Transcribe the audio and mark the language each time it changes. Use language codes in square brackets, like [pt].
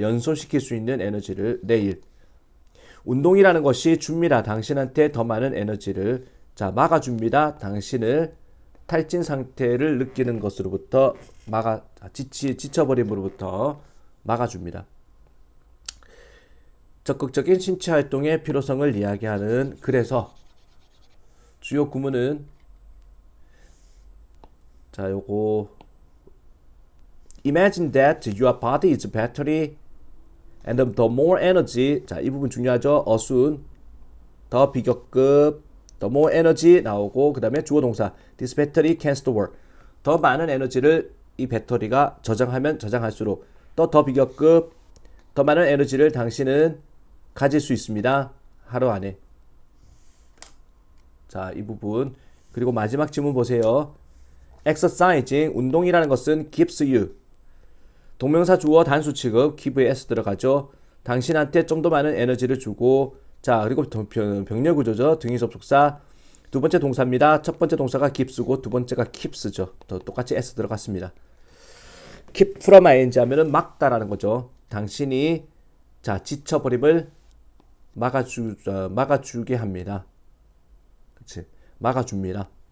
[ko] 연소시킬 수 있는 에너지를 내일. 운동이라는 것이 줍니다. 당신한테 더 많은 에너지를 막아줍니다. 당신을 탈진 상태를 느끼는 것으로부터 지쳐버림으로부터 막아줍니다. 적극적인 신체 활동의 필요성을 이야기하는 글에서 주요 구문은 요거 [en] Imagine that your body is a battery and the more energy. [ko] 이 부분 중요하죠. 어순, 더 비교급, [en] the more energy [ko] 나오고 그 다음에 주어 동사 [en] this battery can store. [ko] 더 많은 에너지를 이 배터리가 저장하면 저장할수록 더 비교급, 더 많은 에너지를 당신은 가질 수 있습니다. 하루 안에. 자, 이 부분. 그리고 마지막 질문 보세요. [en] Exercising, [ko] 운동이라는 것은 [en] gives you. [ko] 동명사 주어 단수 취급, give에 s 들어가죠. 당신한테 좀 더 많은 에너지를 주고, 그리고 병렬 구조죠. 등위 접속사. 두 번째 동사입니다. 첫 번째 동사가 gives고 두 번째가 keeps죠. 똑같이 s 들어갔습니다. keep from ing 하면은 막다라는 거죠. 당신이 지쳐버림을 막아주게 합니다. 그치? 막아줍니다.